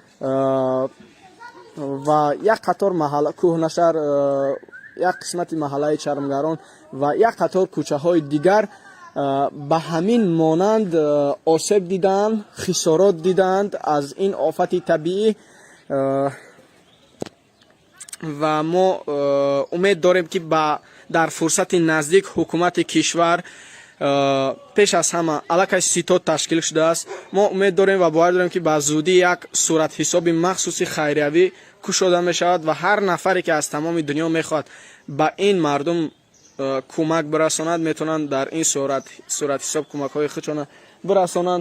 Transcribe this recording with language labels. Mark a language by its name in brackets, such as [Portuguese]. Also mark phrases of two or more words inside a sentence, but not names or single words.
[Tajik] ва як қатор маҳаллаи Кӯҳнашаҳр, як қисмати маҳаллаи Чармгарон ва як қатор кӯчаҳои дигар ба ҳамин монанд осеб диданд, хисорот диданд аз ин офати табиӣ ва мо умед дорем ки дар фурсати наздик ҳукумати кишвар пеш аз ҳама аллакай ситод ташкил шудааст. мо умед дорем ва бовар дорем ки ба зудӣ як суратҳисоби махсуси хайриявӣ кушода мешавад ва ҳар нафаре ки аз тамоми дунё мехоҳад ба ин мардум кӯмак бирасонад метавонанд дар ин суратҳисоб кӯмакҳои худшона бирасонанд.